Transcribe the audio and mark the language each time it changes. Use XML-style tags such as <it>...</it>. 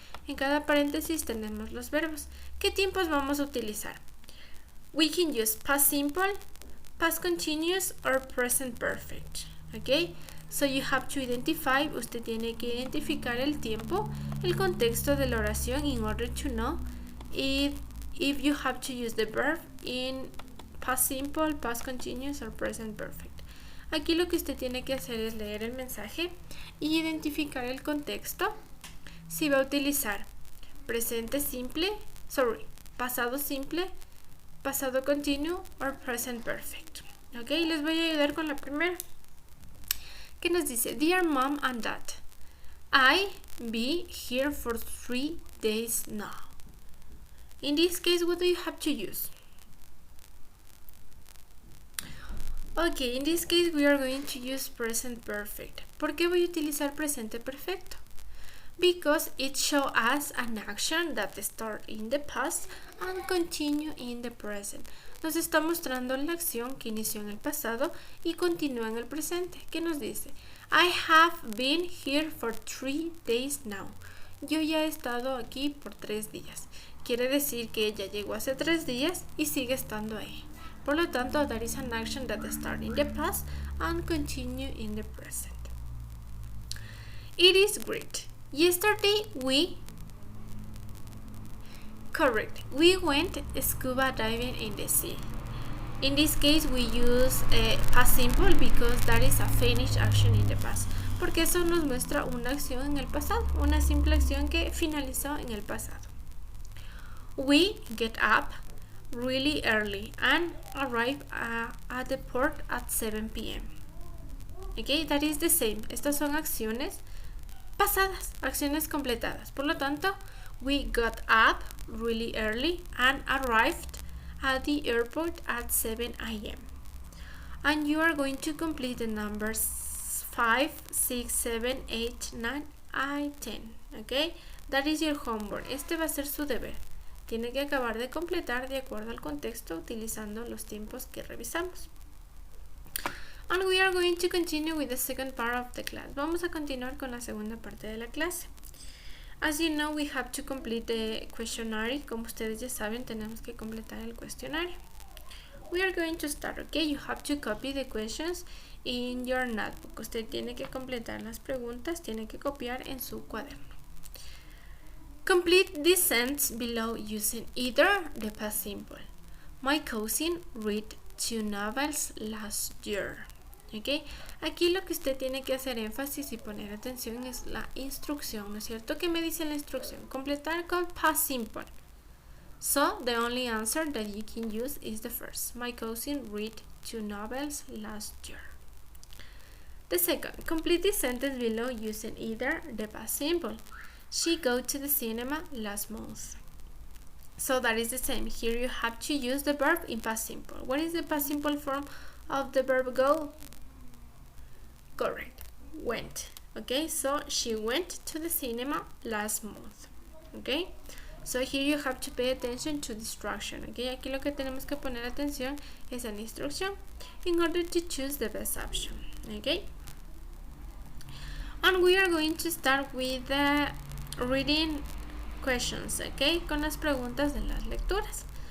<es>En cada paréntesis tenemos los verbos. ¿Qué tiempos vamos a utilizar?</es> <en>We can use past simple, past continuous or present perfect. Okay, so you have to identify,</en> <es>usted tiene que identificar el tiempo, el contexto de la oración</es> <en>in order to know if you have to use the verb in past simple, past continuous or present perfect.</en> <es>Aquí lo que usted tiene que hacer es leer el mensaje y identificar el contexto. Si va a utilizar presente simple, pasado simple, pasado continuo or present perfect. Ok, les voy a ayudar con la primera. ¿Qué nos dice?</es> <en>Dear Mom and Dad, I be here for 3 days now. In this case, what do you have to use? Okay, in this case we are going to use present perfect. ¿Por qué voy a utilizar presente perfecto? Because it shows us an action that starts in the past and continue in the present.</en> <es>Nos está mostrando la acción que inició en el pasado y continúa en el presente. ¿Qué nos dice?</es> <en>I have been here for 3 days now.</en> <es>Yo ya he estado aquí por 3 días. Quiere decir que ella llegó hace 3 días y sigue estando ahí. Por lo tanto,</es> <en>that is an action that starts in the past and continue in the present. It is great. Yesterday we went scuba diving in the sea. In this case we use past simple because that is a finished action in the past.</en> <es>porque eso nos muestra una acción en el pasado, una simple acción que finalizó en el pasado.</es> <en>We get up really early and arrive at the port at 7 p.m. Okay, that is the same.</en> <es>Estas son acciones pasadas, acciones completadas. Por lo tanto,</es> <en>we got up really early and arrived at the airport at 7 a.m. And you are going to complete the numbers 5, 6, 7, 8, 9, and 10. Okay, that is your homework.</en> <es>Este va a ser su deber. Tiene que acabar de completar de acuerdo al contexto utilizando los tiempos que revisamos.</es> <en>And we are going to continue with the second part of the class.</en> <es>Vamos a continuar con la segunda parte de la clase.</es> <en>As you know, we have to complete the questionnaire.</en> <es>Como ustedes ya saben, tenemos que completar el cuestionario.</es> <en>We are going to start, okay? You have to copy the questions in your notebook.</en> <es>Usted tiene que completar las preguntas, tiene que copiar en su cuaderno.</es> <en>Complete the sentence below using either the past simple. My cousin read 2 novels last year. Okay.</en> <es>Aquí lo que usted tiene que hacer énfasis y poner atención es la instrucción, ¿no es cierto? ¿Qué me dice la instrucción? Completar con past simple.</es> <en>So, the only answer that you can use is the first. My cousin read 2 novels last year. The second, complete the sentence below using either the past simple. She go to the cinema last month. So that is the same. Here you have to use the verb in past simple. What is the past simple form of the verb go? Correct. Went. Okay, so she went to the cinema last month. Okay, so here you have to pay attention to the instruction.</en> <es>Okay, aquí lo que tenemos que poner atención es a la instrucción</es> <en>in order to choose the best option. Okay, and we are going to start with the reading questions.</en> <es>Okay, con las preguntas de las lecturas.</es>